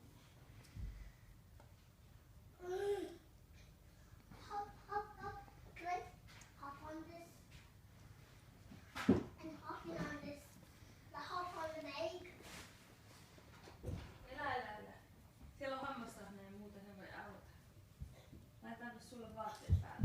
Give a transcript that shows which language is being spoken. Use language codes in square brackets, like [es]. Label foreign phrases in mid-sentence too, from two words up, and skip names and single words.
[en] Hop, hop, hop. Good. Hop on this. And hopping on this. Like hop on the egg. [fi] Elä. Siellä on hammastahne ja muuta, ne voi auta. Laitetaanko sulle vaatteet?